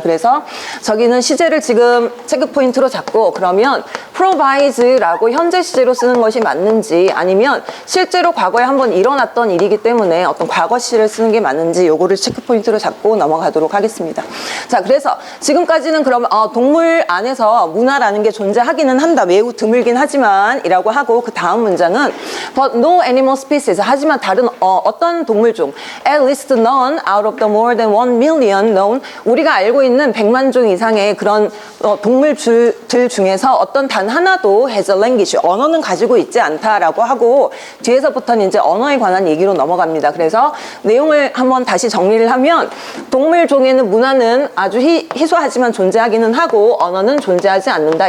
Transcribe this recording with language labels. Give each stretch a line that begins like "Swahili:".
Korean: 그래서 저기는 시제를 지금 체크 포인트로 잡고 그러면 provides라고 현재 시제로 쓰는 것이 맞는지 아니면 실제로 과거에 한번 일어났던 일이기 때문에 어떤 과거 시제를 쓰는 게 맞는지 요거를 체크 포인트로 잡고 넘어가도록 하겠습니다. 자, 그래서 지금까지는 그러면 동물 안에서 문화라는 게 존재하기는 한다. 매우 드물긴 하지만 이라고 하고 그 다음 문장은
English: But no animal species.
Korean: 하지만 다른 어떤 동물종
English: At least none out of the more than 1 million known.
Korean: 우리가 알고 있는 100만 종 이상의 그런 동물들 중에서 어떤 단 하나도
English: has a language.
Korean: 언어는 가지고 있지 않다라고 하고 뒤에서부터는 이제 언어에 관한 얘기로 넘어갑니다. 그래서 내용을 한번 다시 정리를 하면 동물종에는 문화는 아주 희소하지만 존재하기는 하고 언어는 존재하지 않는다.